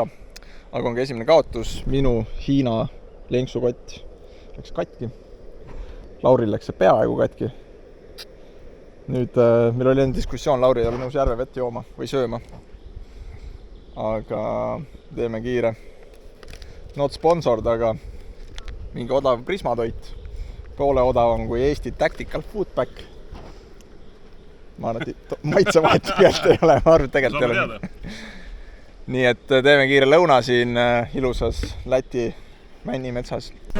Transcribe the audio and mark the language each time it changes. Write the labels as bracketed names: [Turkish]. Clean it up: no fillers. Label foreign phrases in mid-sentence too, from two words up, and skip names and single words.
[Estonian] Aga on ka esimene kaotus. Minu Hiina lenksukott läks katki. Lauril läks see peaaegu katki. Nüüd meil oli diskussioon, Lauri ei ole nõus järvevett jooma või sööma. Aga teeme kiire. [English] Not sponsored, [Estonian] aga mingi odav prismatoit. Poole odavam kui Eesti Tactical Food Pack. Ma arvan, et maitsevahet pealt ei ole. Ma arvan, et tegelikult ei ole. Nii et teeme kiire lõuna siin ilusas Läti männimetsas.